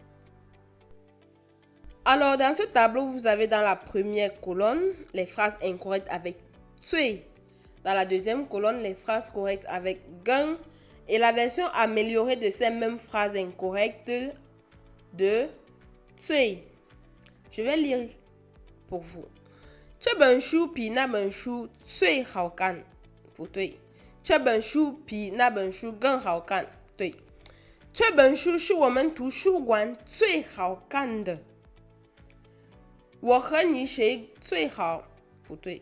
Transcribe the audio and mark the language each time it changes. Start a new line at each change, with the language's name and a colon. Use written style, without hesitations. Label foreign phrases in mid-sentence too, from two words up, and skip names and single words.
French: Alors, dans ce tableau, vous avez dans la première colonne les phrases incorrectes avec cui. Dans la deuxième colonne, les phrases correctes avec gang. Et la version améliorée de ces mêmes phrases incorrectes de cui. Je vais lire pour vous.
Chinese: 这本书比那本书最好看，不对。这本书比那本书更好看，对。这本书是我们图书馆最好看的。我和你谁最好？不对。